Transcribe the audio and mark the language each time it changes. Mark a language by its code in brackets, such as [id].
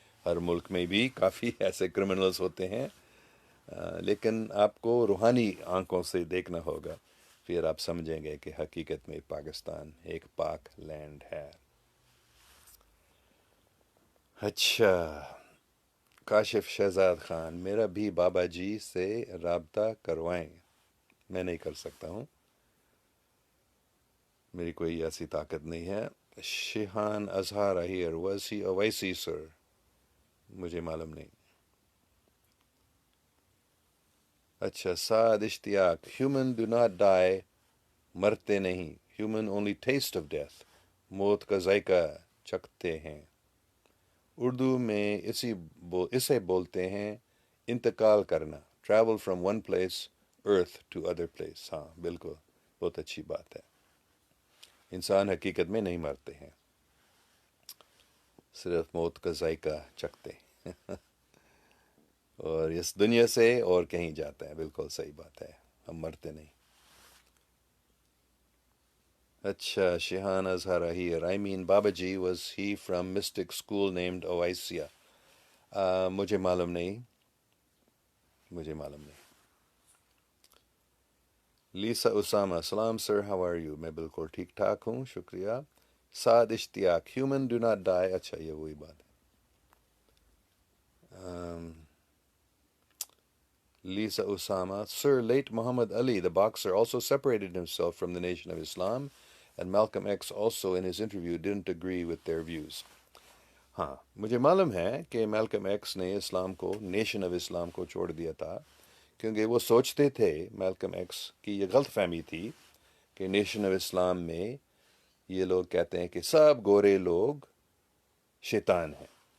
[ur] ہر ملک میں بھی کافی ایسے کرمنلز ہوتے ہیں، لیکن آپ کو روحانی آنکھوں سے دیکھنا ہوگا، پھر آپ سمجھیں گے کہ حقیقت میں پاکستان ایک پاک لینڈ ہے. اچھا، کاشف شہزاد خان: میرا بھی بابا جی سے رابطہ کروائیں. میں نہیں کر سکتا ہوں، میری کوئی ایسی طاقت نہیں ہے. [en] Shihan Azhar here, was he Owaisi, sir? [ur] مجھے معلوم نہیں. [en] اچھا Saad Ishtiaq, human do not die, [ur] مرتے نہیں, [en] human only taste of death, [ur] موت کا ذائقہ چکھتے ہیں. اردو میں اسے بولتے ہیں انتقال کرنا, [en] travel from one place earth to other place. [ur] ہاں بالکل, بہت اچھی بات ہے. انسان حقیقت میں نہیں مرتے ہیں, صرف موت کا ذائقہ چکھتے ہیں اور اس دنیا سے اور کہیں جاتا ہے. بالکل صحیح بات ہے, ہم مرتے نہیں. [en] اچھا Shehan Azhar here, I mean Babaji, was he from mystic school named Oasia? [ur] مجھے معلوم نہیں, مجھے معلوم نہیں. لیسا اسامہ, سلام سر, [en] How are you? [ur] میں بالکل ٹھیک ٹھاک ہوں, شکریہ. [en] Saad Ishtiaq, human do not die. [ur] اچھا یہ وہی بات ہے. [en] Lisa Osama, Sir, late Muhammad Ali, the boxer, also separated himself from the Nation of Islam, and Malcolm X also in his interview didn't agree with their views. [ur] ہاں مجھے معلوم ہے کہ میلکم ایکس نے اسلام کو, نیشن آف اسلام کو چھوڑ دیا تھا, کیونکہ وہ سوچتے تھے, میلکم ایکس کی یہ غلط فہمی تھی کہ نیشن آف اسلام میں یہ لوگ کہتے ہیں کہ سب گورے لوگ شیطان ہیں.